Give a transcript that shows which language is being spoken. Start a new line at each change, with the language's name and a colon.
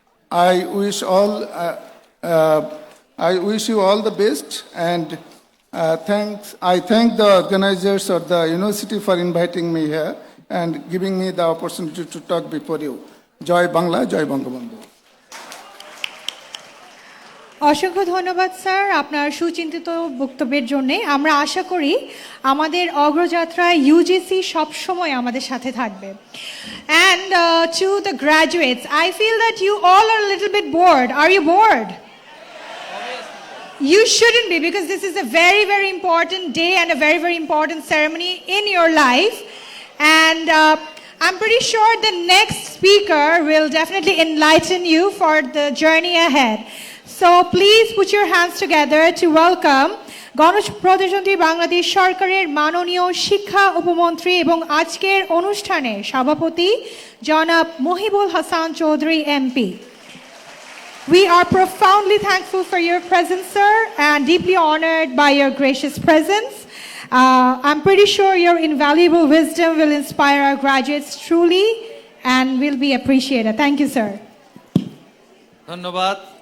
English: I wish you all the best, and I thank the organizers of the university for inviting me here and giving me the opportunity to talk before you. Joy Bangla, Joy Bangabandhu.
Bangla: অসংখ্য ধন্যবাদ sir আপনার সুচিন্তিত বক্তব্যের জন্য। আমরা আশা করি আমাদের অগ্রযাত্রায় ইউজিসি সবসময় আমাদের সাথে থাকবে।
English: And to the graduates, I feel that you all are little bit bored. Are you bored? You shouldn't be, because this is a very, very important day and a very, very important ceremony in your life. And I'm pretty sure the next speaker will definitely enlighten you for the journey ahead. So please put your hands together to welcome
Bangla: গণপ্রজাতন্ত্রী বাংলাদেশ সরকারের মাননীয় শিক্ষা উপমন্ত্রী এবং আজকের অনুষ্ঠানের সভাপতি জনাব Mohibul Hasan Chowdhury MP.
English: We are profoundly thankful for your presence, sir, and deeply honored by your gracious presence. I'm pretty sure your invaluable wisdom will inspire our graduates truly and will be appreciated. Thank you, sir.
Bangla: ধন্যবাদ।